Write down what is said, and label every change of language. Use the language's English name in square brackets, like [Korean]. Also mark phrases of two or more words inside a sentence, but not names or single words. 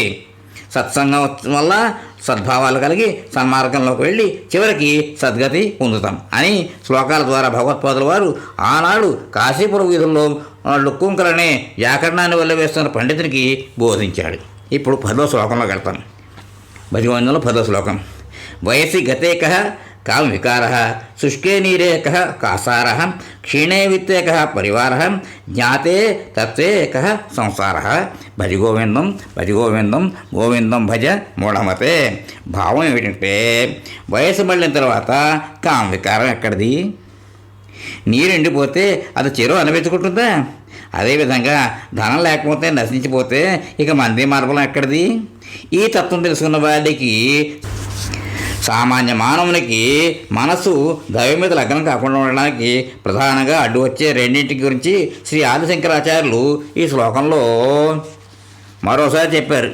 [Telugu] సత్సంగం వల్ల సద్భావాలు కలిగి సన్మార్గంలోకి వెళ్ళి చివరికి సద్గతి పొందుతాం అని శ్లోకాల ద్వారా భగవత్పాదుల వారు ఆనాడు కాశీపురం వీధుల్లో లుక్కుంకలనే వ్యాకరణాన్ని వల్ల వేస్తున్న పండితునికి బోధించాడు. ఇప్పుడు 10వ శ్లోకంలోకి వెళ్తాం. భజగోవిందంలో 10వ శ్లోకం. [Sanskrit] వయసి గతే కః కామ వికారః శుష్కే నీరే కః కాసారః క్షీణే విత్తే కః పరివారః జ్ఞాతే తత్వే కః సంసారః భజ గోవిందం భజ గోవిందం గోవిందం భజ మూఢమతే. [Telugu] భావం ఏమిటంటే వయసు మళ్ళిన తర్వాత కామ వికారం ఎక్కడిది? నీరు ఎండిపోతే అది చెరువు అనిపించుకుంటుందా? అదేవిధంగా ధనం లేకపోతే నశించిపోతే ఇక మంది మార్గం ఎక్కడిది? ఈ తత్వం తెలుసుకున్న వాడికి, సామాన్య మానవునికి మనసు దైవం మీద లగ్నం కాకుండా ఉండడానికి ప్రధానంగా అడ్డు వచ్చే రెండింటి గురించి శ్రీ ఆదిశంకరాచార్యులు ఈ శ్లోకంలో మరోసారి చెప్పారు.